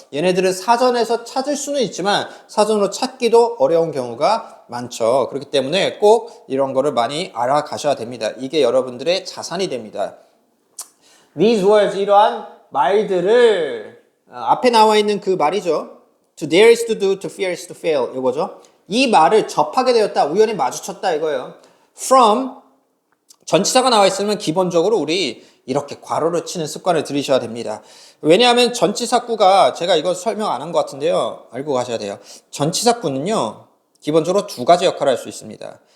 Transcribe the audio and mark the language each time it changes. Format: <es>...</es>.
<ko>얘네들은 사전에서 찾을 수는 있지만 사전으로 찾기도 어려운 경우가 많죠. 그렇기 때문에 꼭 이런 거를 많이 알아가셔야 됩니다. 이게 여러분들의 자산이 됩니다.</ko> <en>These words,</en> <ko>이러한 말들을 앞에 나와 있는 그 말이죠.</ko> <en>To dare is to do, to fear is to fail</en> <ko>이거죠. 이 말을 접하게 되었다, 우연히 마주쳤다 이거예요. From 전치사가 나와 있으면 기본적으로 우리 이렇게 괄호를 치는 습관을 들이셔야 됩니다. 왜냐하면 전치사구가 제가 이거 설명 안 한 것 같은데요. 알고 가셔야 돼요. 전치사구는요. 기본적으로 두 가지 역할을 할 수 있습니다.</ko>